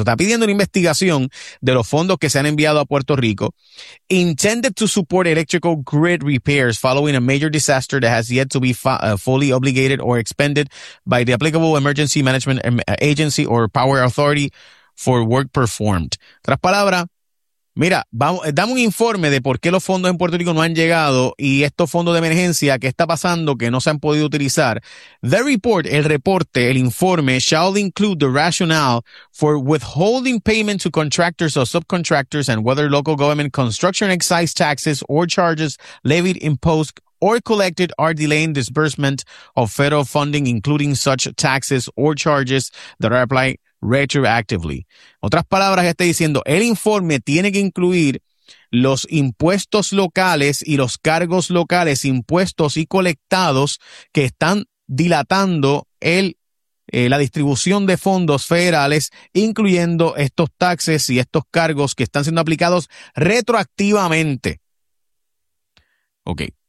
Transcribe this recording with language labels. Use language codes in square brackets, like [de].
[es] O sea, está pidiendo una investigación de los fondos que se han enviado a Puerto Rico [en] intended to support electrical grid repairs following a major disaster that has yet to be fully obligated or expended by the applicable emergency management agency or power authority for work performed. [es] Otras palabras, mira, vamos, dame un informe de por qué los fondos en Puerto Rico no han llegado y estos fondos de emergencia, ¿qué está pasando? Que no se han podido utilizar. [en] The report, [es] el reporte, el informe, [en] shall include the rationale for withholding payment to contractors or subcontractors and whether local government construction excise taxes or charges levied, imposed or collected are delaying disbursement of federal funding, including such taxes or charges that are applied retroactively. [es] Otras palabras, está diciendo, el informe tiene que incluir los impuestos locales y los cargos locales, impuestos y colectados que están dilatando la distribución de fondos federales, incluyendo estos taxes y estos cargos que están siendo aplicados retroactivamente. Ok.